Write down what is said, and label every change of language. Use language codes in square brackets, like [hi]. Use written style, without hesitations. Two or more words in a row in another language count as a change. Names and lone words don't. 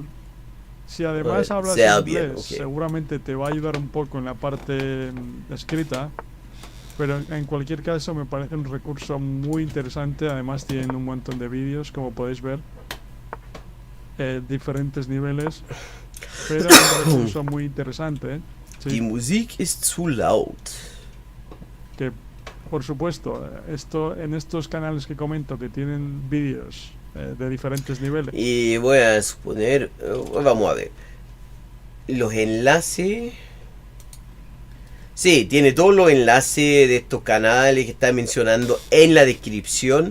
[es] Si además hablas inglés, seguramente te va a ayudar un poco en la parte escrita, pero en cualquier caso me parece un recurso muy interesante. Además tienen un montón de vídeos, como podéis ver, diferentes niveles, pero es un recurso muy interesante. Sí. [de] Die Musik ist zu laut. [es] Que, por supuesto, en estos canales que comento que tienen vídeos de diferentes niveles. Y voy a suponer, vamos a ver, los enlaces. Sí, tiene todos los enlaces de estos canales que está mencionando en la descripción.